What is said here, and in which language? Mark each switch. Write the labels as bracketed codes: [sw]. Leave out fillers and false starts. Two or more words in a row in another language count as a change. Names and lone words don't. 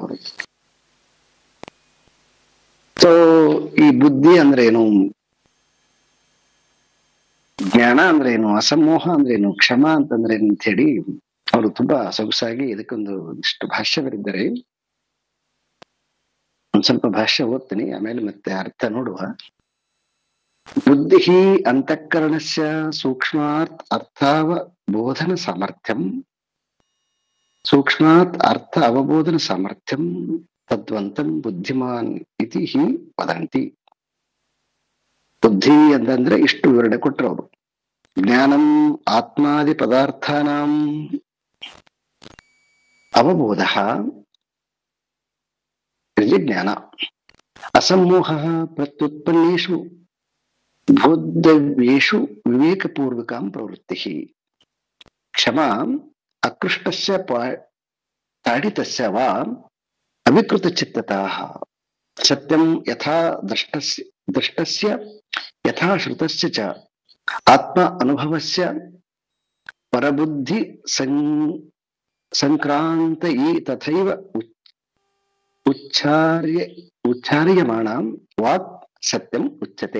[kn] ಅವರು ಸೊ ಈ ಬುದ್ಧಿ ಅಂದ್ರೆ ಏನು, ಜ್ಞಾನ ಅಂದ್ರೆ ಏನು, ಅಸಮೋಹ ಅಂದ್ರೆ ಏನು, ಕ್ಷಮ ಅಂತಂದ್ರೆ ಏನು ಅಂತ ಹೇಳಿ ಅವರು ತುಂಬಾ ಸೊಗಸಾಗಿ ಇದಕ್ಕೊಂದು ಇಷ್ಟು ಭಾಷ್ಯ ಬರೆದಿದ್ದಾರೆ. ಒಂದ್ ಸ್ವಲ್ಪ ಭಾಷ್ಯ ಓದ್ತೀನಿ, ಆಮೇಲೆ ಮತ್ತೆ ಅರ್ಥ ನೋಡುವ. [sa] ಬುದ್ಧಿ ಅಂತಃಕರಣಸ್ಯ ಸೂಕ್ಷ್ಮಾತ್ ಅರ್ಥಾವಬೋಧನ ಸಾಮರ್ಥ್ಯಂ, ಸೂಕ್ಷ್ಮಾತ್ ಅರ್ಥ ಅವಬೋಧನ ಸಾಮರ್ಥ್ಯಂ ತದ್ವಂತಂ ಬುದ್ಧಿಮಾನ್ ಇತಿ ಹಿ ವದಂತಿ. [kn] ಬುದ್ಧಿ ಅಂತಂದ್ರೆ ಇಷ್ಟು ವಿವರಣೆ ಕೊಟ್ಟರು ಅವರು. [sa] ಜ್ಞಾನಂ ಆತ್ಮಾದಿ ಪದಾರ್ಥಾನಾಂ ಅವಬೋಧ ಜ್ಞಾನ, ಅಸಮೋಹ ಪ್ರತ್ಯುತ್ಪನ್ನೇಷು ಬೋಧವ್ಯೇಷು ವಿವೇಕಪೂರ್ವಕಾಂ ಪ್ರವೃತ್ತಿ, ಕ್ಷಮಾ ಅಕೃಷ್ಟಸ್ಯ ತಾಡಿತಸ್ಯ ವಾ ಅವಿಕೃತ ಚಿತ್ತತಃ, ಸತ್ಯಂ ಯಥಾ ದೃಷ್ಟಸ್ಯ ಯಥಾ ಶ್ರುತಸ್ಯ ಚ ಆತ್ಮ ಅನುಭವಸ್ಯ ಪರಬುದ್ಧಿ ಸಂಕ್ರಾಂತಯೀ ತಥೈವ ಉಚ್ಚಾರ್ಯಮಾಣಾಂ ವಾಕ್ ಸತ್ಯಂ ಉಚ್ಯತೆ.